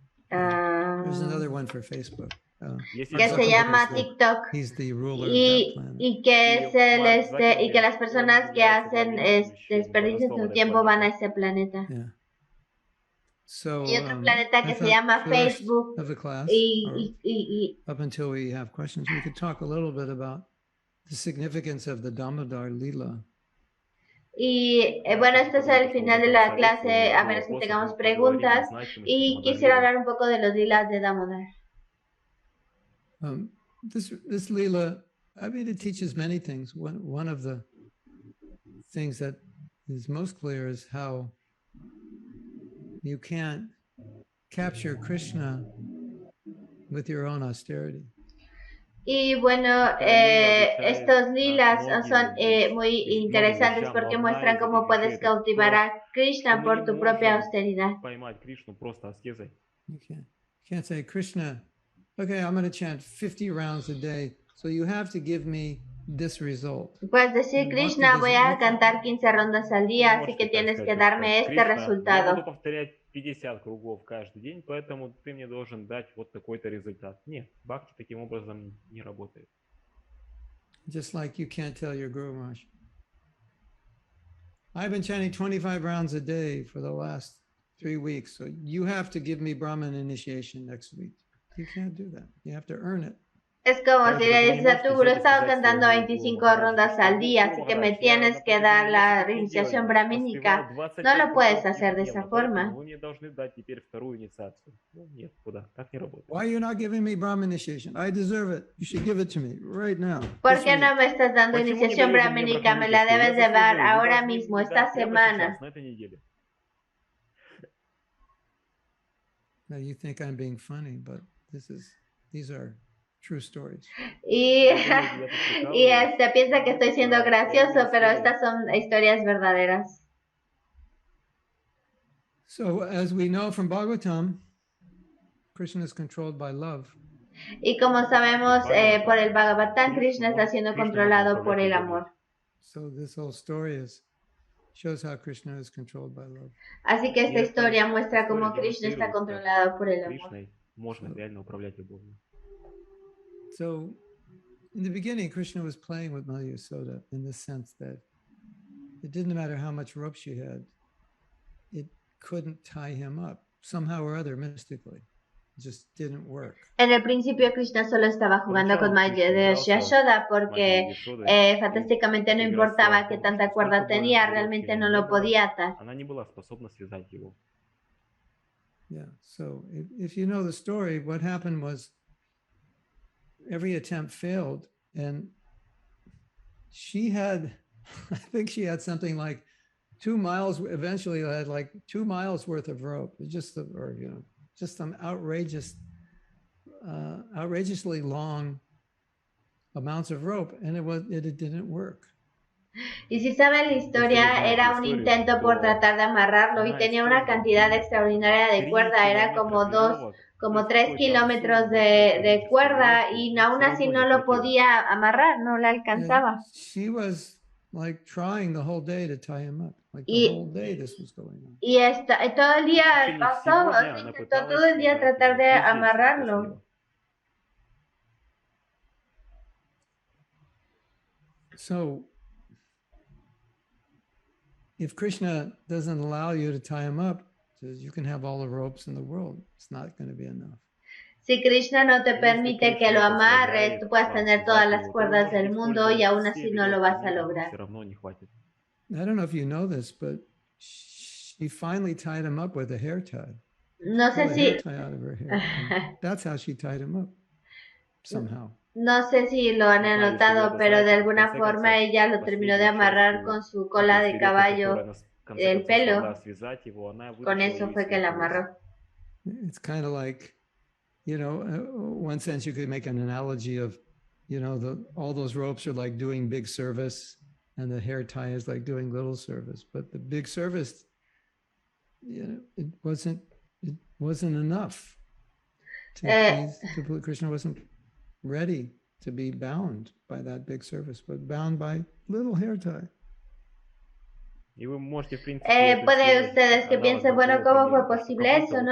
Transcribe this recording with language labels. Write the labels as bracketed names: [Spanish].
[English] There's another one for Facebook. [Spanish] Que se llama TikTok y que es y que las personas que hacen desperdician su tiempo van a ese planeta. [English] Yeah. So, [Spanish] y otro planeta que se llama Facebook. [English] Of the class, up until we have questions, we could talk a little bit about the significance of the Damodar Lila. [Spanish] Y bueno, este es el final de la clase, a menos que tengamos preguntas, y quisiera hablar un poco de los lilas de Damodar. [English] This lila, I mean, it teaches many things. One of the things that is most clear is how you can't capture Krishna with your own austerity. [Spanish] Y bueno, estos lilas son muy interesantes porque muestran cómo puedes cautivar a Krishna por tu propia austeridad. [English] You can't say, Krishna, okay, I'm going to chant 50 rounds a day, so you have to give me this result. [Spanish] Puedes decir, Krishna, voy a cantar 15 rondas al día, así que tienes que darme este resultado. [Russian] 50 кругов каждый день, поэтому ты мне должен дать вот такой-то результат. Нет, бхакти таким образом не работает. [English] Just like you can't tell your Guru Maharaj, I've been chanting 25 rounds a day for the last 3 weeks, so you have to give me Brahman initiation next week. You can't do that. You have to earn it. [Spanish] Es como si le dices a tu gurú, he estado cantando 25 rondas al día, así que me tienes que dar la iniciación brahmínica. No lo puedes hacer de esa forma. [English] Why are you not giving me Brahman initiation? I deserve it. You should give it to me right now. [Spanish] ¿Por qué no me estás dando iniciación brahmínica? Me la debes de dar ahora mismo, esta semana. [English] Now you think I'm being funny, but these are true stories. [Spanish] Y piensa que estoy siendo gracioso, pero estas son historias verdaderas. [English] So as we know from Bhagavatam, Krishna is controlled by love. [Spanish] Y como sabemos por el Bhagavad Gita, Krishna está siendo controlado por el amor. [English] So this whole story shows how Krishna is controlled by love. [Spanish] Así que esta Y historia esta muestra cómo [Russian] история [Spanish] Krishna está controlado por el amor. [Russian] Кришной можно реально управлять любовью. [English] So in the beginning, Krishna was playing with Mother Yasoda in the sense that it didn't matter how much rope she had, it couldn't tie him up somehow or other mystically. It just didn't work. [Spanish] En el principio Krishna solo estaba jugando con Madre Yashoda porque fantásticamente no importaba qué tanta cuerda tenía, realmente no lo podía atar. [Russian] Она не была способна связать его. [English] Yeah, so if you know the story, what happened was every attempt failed, and she had, I think she had something like 2 miles, eventually had like 2 miles worth of rope, just some outrageously long amounts of rope, and it didn't work. [Spanish] Y si saben la historia, era un intento por tratar de amarrarlo y tenía una cantidad extraordinaria de cuerda, era como 3 kilómetros de cuerda y aún así no lo podía amarrar, no la alcanzaba. [English] And she was like trying the whole day to tie him up, like the whole day this was going on. [Spanish] Y todo el día pasó, intentó todo el día tratar de amarrarlo. [English] So if Krishna doesn't allow you to tie him up, you can have all the ropes in the world. It's not going to be enough. [Spanish] Si Krishna no te permite que lo amarres, tú puedes tener todas las cuerdas del mundo y aún así no lo vas a lograr. [English] I don't know if you know this, but she finally tied him up with a hair tie. [Spanish] No sé [English] A hair tie out of her hair. That's how she tied him up, somehow. [Spanish] No sé si lo han anotado, pero de alguna forma ella lo terminó de amarrar con su cola de caballo, el pelo. Con eso fue que la amarró. [English] It's kind of like, one sense you could make an analogy of, all those ropes are like doing big service, and the hair tie is like doing little service. But the big service, it wasn't enough to please Krishna. Wasn't ready to be bound by that big service, but bound by little hair tie. [Spanish] Puede ustedes que piensen, bueno, ¿cómo fue posible eso, no?